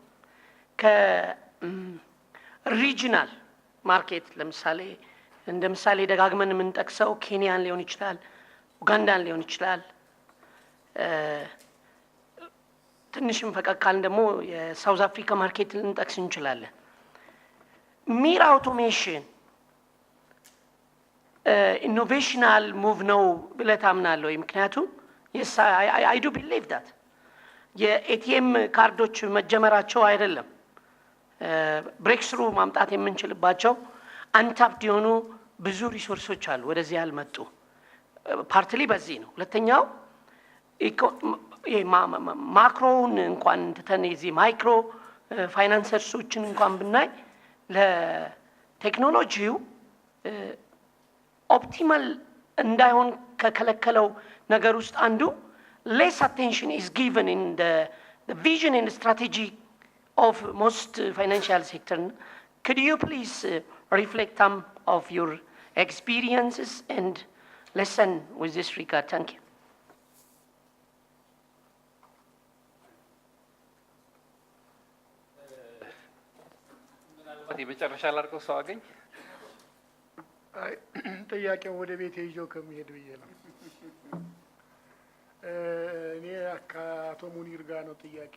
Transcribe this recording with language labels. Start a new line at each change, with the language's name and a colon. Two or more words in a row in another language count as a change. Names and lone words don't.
Amharic: ከሪጂናል ማርኬት ለምሳሌ እንደ ምሳሌ ደጋግመን የምንጠቅሰው ኬንያን ሊሆን ይችላል፣ ኡጋንዳን ሊሆን ይችላል። ትንሽም ፈቀቃል ደግሞ የሳውዝ አፍሪካ ማርኬት ልንጠቅስ እንችላለን። ሚር አውቶሜሽን
English: innovational move
Amharic: ነው ብለህ ታምናለህ ወይ? ምክንያቱም
English: yes I do believe that
Amharic: የኤቲኤም ካርዶች መጀመራቸው አይደለም
English: break through
Amharic: ማምጣት የምንችልባቸው አንታፕድ የሆኑ ብዙ ሪሶርሶች አሉ ወደዚህ ያልመጡ። ፓርትሊ በዚህ ነው። ሁለተኛው ማክሮውን እንኳን ተተን እዚህ ማይክሮ ፋይናንሰርሶችን እንኳን ብናይ ለቴክኖሎጂው ኦፕቲማል እንዳይሆን ከከለከለው ነገር ውስጥ አንዱ
English: less attention is given in the vision and strategy of most financial sector. Could you please reflect some of your experiences and lesson with this regard? Thank you.
Amharic: የመጨረሻ ላድርገው ሰው አገኝ ጥያቄው ወደ ቤት ይዤው ከመሄድ ብዬ ነው። እኔ ከአቶ ሙኒር ጋር ነው ጥያቄ